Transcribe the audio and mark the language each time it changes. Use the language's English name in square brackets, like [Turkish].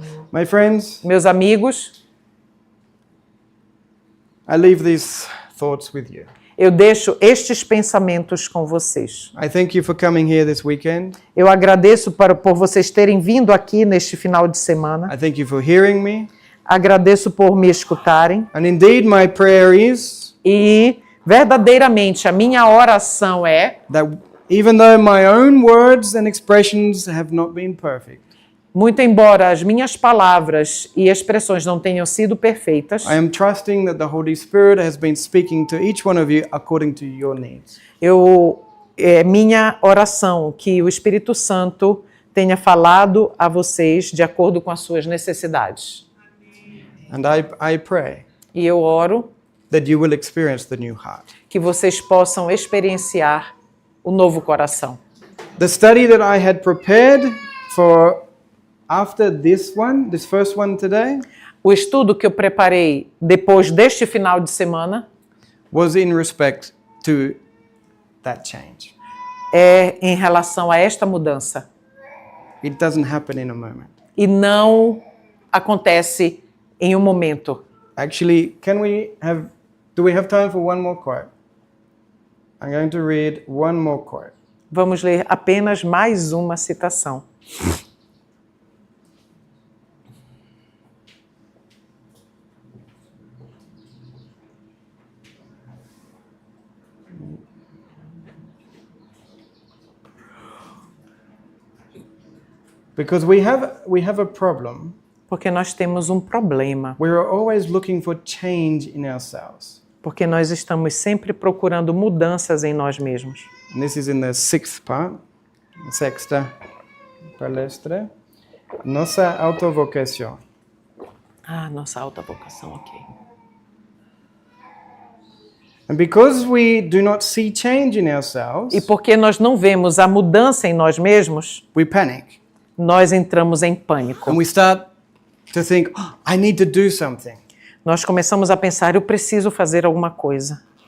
[English] My friends, [Portuguese] Meus amigos, [English] I leave these thoughts with you. [Portuguese] eu deixo estes pensamentos com vocês. [English] I thank you for coming here this weekend. [Portuguese] Eu agradeço por vocês terem vindo aqui neste final de semana. [English] I thank you for hearing me. [Portuguese] Agradeço por me escutarem. [English] And indeed, my prayer is [Portuguese] E verdadeiramente a minha oração é, [English] that even though my own words and expressions have not been perfect, [Portuguese] muito embora as minhas palavras e expressões não tenham sido perfeitas, [English] I am trusting that the Holy Spirit has been speaking to each one of you according to your needs. [Portuguese] é minha oração que o Espírito Santo tenha falado a vocês de acordo com as suas necessidades. [English] And I pray [Portuguese] E eu oro [English] that you will experience the new heart. [Portuguese] que vocês possam experienciar o novo coração. [English] The study that I had prepared for after this first one today, [Portuguese] O estudo que eu preparei depois deste final de semana [English] was in respect to that change. [Portuguese] é em relação a esta mudança. [English] It doesn't happen in a moment. [Portuguese] E não acontece em um momento. [English] Actually, do we have time for one more quote? I'm going to read one more quote. [Portuguese] Vamos ler apenas mais uma citação. [English] Because we have a problem. [Portuguese] Porque nós temos um problema. [English] We are always looking for change in ourselves. [Portuguese] Porque nós estamos sempre procurando mudanças em nós mesmos. [English] And this is in the sixth part, [Portuguese] sexta palestra. Nossa autovocação. Ah, nossa alta vocação, ok. [English] And because we do not see change in ourselves, [Portuguese] E porque nós não vemos a mudança em nós mesmos, [English] we panic. [Portuguese] nós entramos em pânico. [English] And we start to think, "Oh, I need to do something." [Portuguese] Nós começamos a pensar, eu preciso fazer alguma coisa.